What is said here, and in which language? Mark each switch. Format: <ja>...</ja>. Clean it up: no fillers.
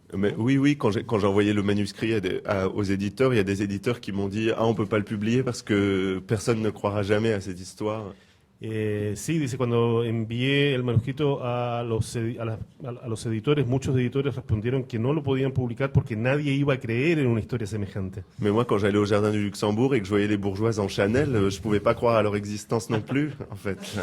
<fr>Mais oui, quand j'ai envoyé le manuscrit aux éditeurs, il y a des éditeurs qui m'ont dit « Ah, on peut pas le publier parce que personne ne croira jamais à cette histoire ».</fr> <es>Sí, dice, cuando envié el manuscrito a los editores, muchos editores respondieron que no lo podían publicar porque nadie iba a creer en una historia semejante.</es> <fr>Mais moi, quand j'allais au Jardin du Luxembourg et que je voyais les bourgeoises en Chanel, je pouvais pas croire à leur existence non plus, en fait.</fr>